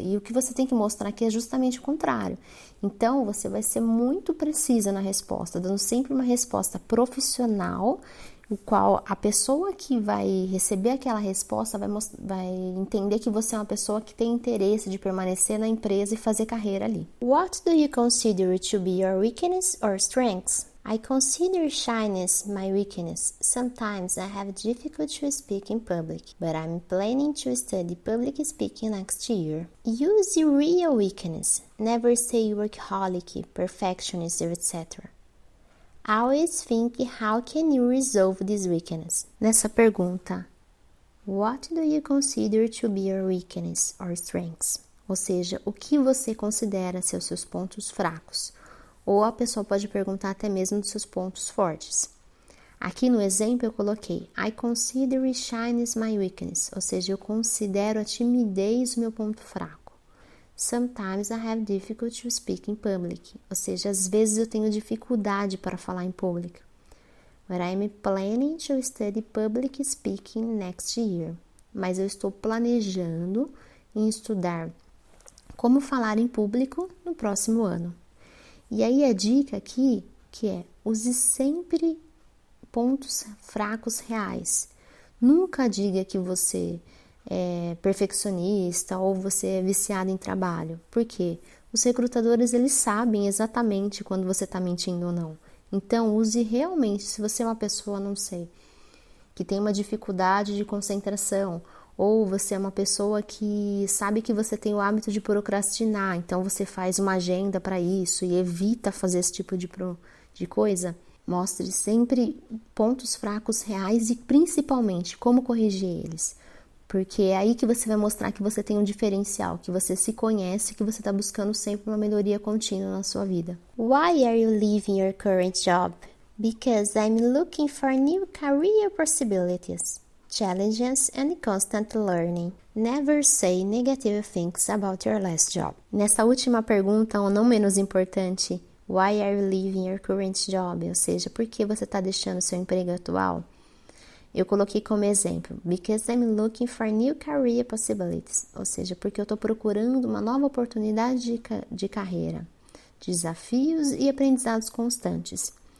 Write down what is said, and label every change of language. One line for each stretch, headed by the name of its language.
Portuguese: E o que você tem que mostrar aqui é justamente o contrário. Então, você vai ser muito precisa na resposta, dando sempre uma resposta profissional, o qual a pessoa que vai receber aquela resposta vai entender que você é uma pessoa que tem interesse de permanecer na empresa e fazer carreira ali.
English: What do you consider to be your weakness or strengths? I consider shyness my weakness. Sometimes I have difficulty to speak in public, but I'm planning to study public speaking next year. Use your real weakness. Never say workaholic, perfectionist, etc. Always think how can you resolve this weakness.
Portuguese: Nessa pergunta,
English: what do you consider to be your weakness or strengths?
Portuguese: Ou seja, o que você considera ser os seus pontos fracos? Ou a pessoa pode perguntar até mesmo dos seus pontos fortes. Aqui no exemplo eu coloquei
English: I consider shyness my weakness,
Portuguese: ou seja, eu considero a timidez o meu ponto fraco.
English: Sometimes I have difficulty to speak in public,
Portuguese: ou seja, às vezes eu tenho dificuldade para falar em público.
English: But I'm planning to study public speaking next year.
Portuguese: Mas eu estou planejando em estudar como falar em público no próximo ano. E aí a dica aqui, que é, use sempre pontos fracos reais. Nunca diga que você é perfeccionista ou você é viciado em trabalho. Por quê? Os recrutadores, eles sabem exatamente quando você está mentindo ou não. Então, use realmente, se você é uma pessoa, não sei, que tem uma dificuldade de concentração, ou você é uma pessoa que sabe que você tem o hábito de procrastinar, então você faz uma agenda para isso e evita fazer esse tipo de coisa. Mostre sempre pontos fracos reais e principalmente como corrigir eles. Porque é aí que você vai mostrar que você tem um diferencial, que você se conhece, que você está buscando sempre uma melhoria contínua na sua vida.
English: Why are you leaving your current job? Because I'm looking for new career possibilities, challenges and constant learning. Never say negative things about your last job.
Portuguese: Nessa última pergunta, ou não menos importante,
English: why are you leaving your current job?
Portuguese: Ou seja, por que você está deixando seu emprego atual? Eu coloquei como exemplo,
English: because I'm looking for new career possibilities,
Portuguese: ou seja, porque eu estou procurando uma nova oportunidade de carreira, desafios e aprendizados constantes.